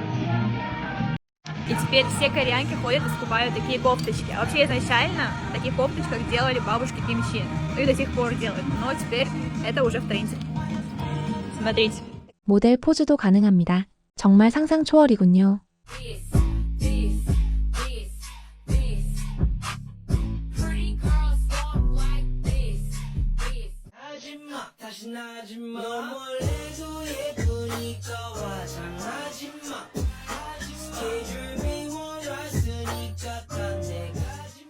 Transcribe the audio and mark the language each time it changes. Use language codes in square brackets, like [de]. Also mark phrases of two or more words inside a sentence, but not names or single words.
[ru] И теперь все кореянки ходят и скупают такие кофточки. А вообще изначально в таких кофточках делали бабушки кимчи. Ну и до сих пор делают. Но теперь это уже в тренде. Смотрите. [ko] 모델 포즈도 가능합니다. 정말 상상 초월이군요. 하지마 다시 나지마 뭘 해도 예쁘니까 화장하지마 스케줄 비워놨으니까 딴데 가지마.